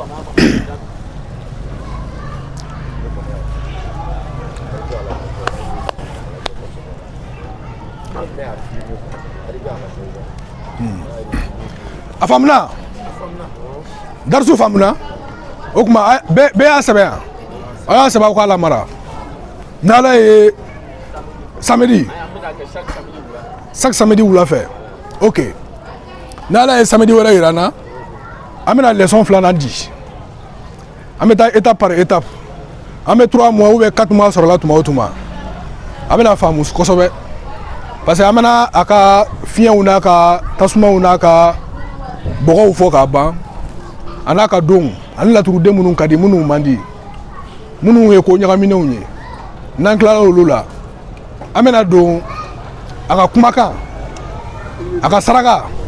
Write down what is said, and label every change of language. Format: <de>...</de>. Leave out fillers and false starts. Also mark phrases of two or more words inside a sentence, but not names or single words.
<bm>a faamuna darisu faamuna o kuma bɛɛ y'a sɛbɛn yan a y'a sɛbɛn aw k'a lamara n'Ala ye</bm> <fr>samedi chaque samedi</fr> <bm>wula fɛ ok n'Ala ye samedi wɛrɛ yira n na an bɛna leçon 2nan di an bɛ taa</bm> <fr>étape par étape</fr> <bm>an bɛ</bm> <fr>3 mois ou bien 4 mois</fr> <bm>sɔrɔla tuma o tuma a bɛna faamu kosɛbɛ</bm> <fr>parce que</fr> <bm>an bɛna a ka fiɲɛw n'a ka tasumaw n'a ka bɔgɔw fɔ k'a ban a n'a ka donw ani laturuden minnu ka di minnu man di minnu ye ko ɲagaminenw ye n'an tilala olu la an bɛna don a ka kumakan a ka saraka</bm>